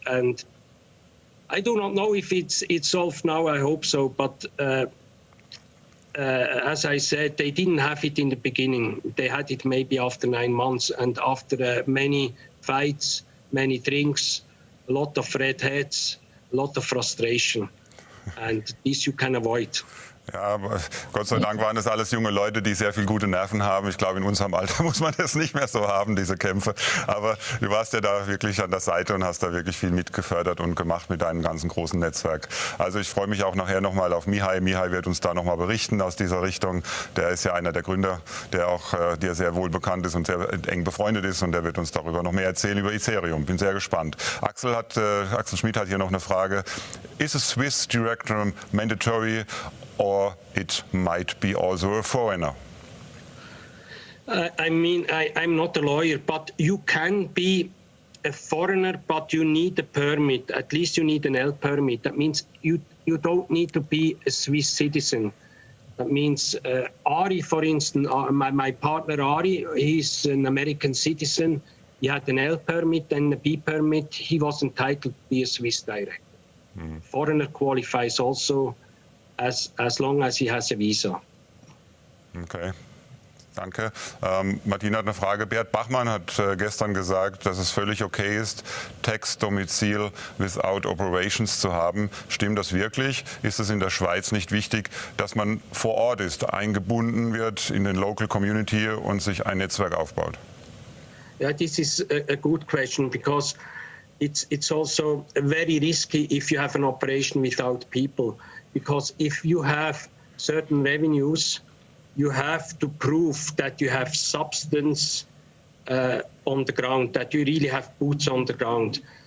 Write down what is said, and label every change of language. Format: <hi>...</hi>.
<en>And I do not know if it's solved now, I hope so. But as I said, they didn't have it in the beginning. They had it maybe after 9 months. And after many fights, many drinks, a lot of red heads, a lot of frustration. And this you can avoid.</en> <de>Ja, aber Gott sei Dank waren das alles junge Leute, die sehr viel gute Nerven haben. Ich glaube, in unserem Alter muss man das nicht mehr so haben, diese Kämpfe. Aber du warst ja da wirklich an der Seite und hast da wirklich viel mitgefördert und gemacht mit deinem ganzen großen Netzwerk. Also ich freue mich auch nachher nochmal auf Mihai. Mihai wird uns da nochmal berichten aus dieser Richtung. Der ist ja einer der Gründer, der auch dir sehr wohl bekannt ist und sehr eng befreundet ist. Und der wird uns darüber noch mehr erzählen, über Ethereum. Bin sehr gespannt. Axel Schmid hat hier noch eine Frage.</de> <en>Is a Swiss director mandatory, or it might be also a foreigner? I mean, I'm not a lawyer, but you can be a foreigner, but you need a permit. At least you need an L permit. That means you don't need to be a Swiss citizen. That means Ari, for instance, my partner Ari, he's an American citizen. He had an L permit and a B permit. He was entitled to be a Swiss director. Foreigner qualifies also as long as he has a visa.</en> <de>Okay, danke. Martina hat eine Frage. Bert Bachmann hat gestern gesagt, dass es völlig okay ist, Tax-Domizil</de> <en>without operations</en> <de>zu haben. Stimmt das wirklich? Ist es in der Schweiz nicht wichtig, dass man vor Ort ist, eingebunden wird in den Local Community und sich ein Netzwerk aufbaut?</de> <en>Yeah, this is a good question, because it's also very risky if you have an operation without people. Because if you have certain revenues, you have to prove that you have substance on the ground, that you really have boots on the ground.</en>